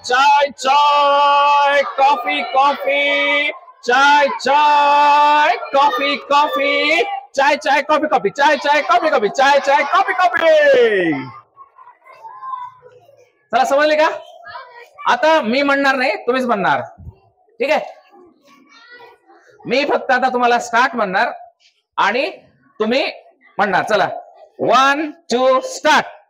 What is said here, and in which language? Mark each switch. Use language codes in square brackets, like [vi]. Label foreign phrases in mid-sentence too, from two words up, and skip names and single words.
[mr] चाय चाय कॉफी कॉफी चाय चाय कॉफी कॉफी चाय चाय कॉफी कॉफी चाय चाय कॉफी कॉफी चाय चाय कॉफी कॉफी. चला समजले का? आता मी म्हणणार नाही, तुम्हीच म्हणणार. ठीक आहे, मी फक्त आता तुम्हाला स्टार्ट म्हणणार आणि तुम्ही म्हणणार. चला 1 2 स्टार्ट.